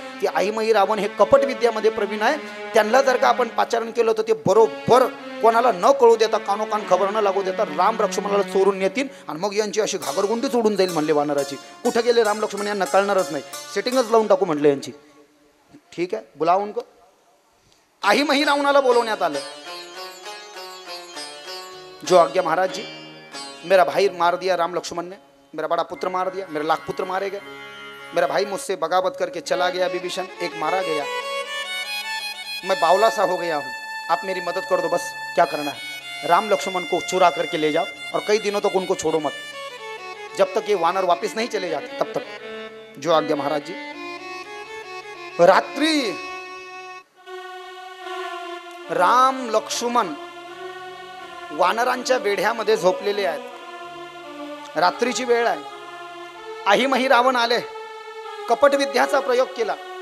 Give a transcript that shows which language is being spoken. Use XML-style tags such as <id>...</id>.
<mr>ते अहिमही रावण हे कपट विद्यामध्ये प्रवीण आहे. त्यांना जर का आपण पाचारण केलं तर ते बरोबर कोणाला न कळू देता, कानोकान खबर न लागू देता राम लक्ष्मणाला चोरून नेतील, आणि मग यांची अशी घागरगुंडी सोडून जाईल म्हणले वानराची. कुठं गेले राम लक्ष्मण यांना कळणारच नाही. सेटिंगच लावून टाकू म्हटलं यांची. ठीक आहे,</mr> <hi>बुलाव उनको.</hi> <mr>अहिमही रावणाला बोलवण्यात आलं.</mr> <hi>जो आज्ञा महाराज जी, मेरा भाई मार दिया राम लक्ष्मण ने, मेरा बड़ा पुत्र मार दिया, मेरे लाख पुत्र मारे गए, मेरा भाई मुझसे बगावत करके चला गया विभीषण, एक मारा गया, मैं बावला सा हो गया हूँ, आप मेरी मदद कर दो, बस क्या करना है. राम लक्ष्मण को चुरा करके ले जाओ और कई दिनों तक उनको छोड़ो मत, जब तक ये वानर वापस नहीं चले जाते तब तक. जो आज्ञा महाराज जी.</hi> <mr>रात्रि राम लक्ष्मण वानरांच्या वेढ्यामध्ये झोपलेले आहेत. रात्रीची वेळ आहे. अहिमही रावण आले, कपटविद्याचा प्रयोग केला.</mr>